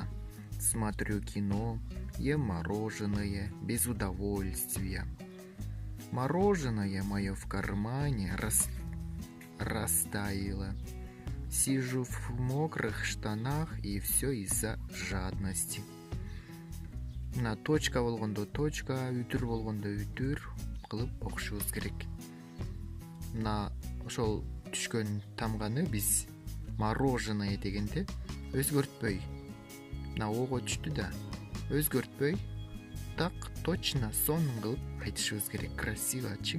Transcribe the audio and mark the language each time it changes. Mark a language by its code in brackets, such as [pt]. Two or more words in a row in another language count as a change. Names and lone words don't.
[ru] Смотрю кино, ем мороженое без удовольствия. Мороженое мое в кармане растаяло. Сижу в мокрых штанах, и все из-за жадности. [ky] Мына точка болгондо точка, үтүр болгондо үтүр кылып окушубуз керек. Мына ошол түшкөн тамганы биз мороженое дегенде өзгөртпөй, мына ого түштү да, өзгөртпөй, [ru] так точно [ky] сонун кылып айтышыбыз керек, красивочы.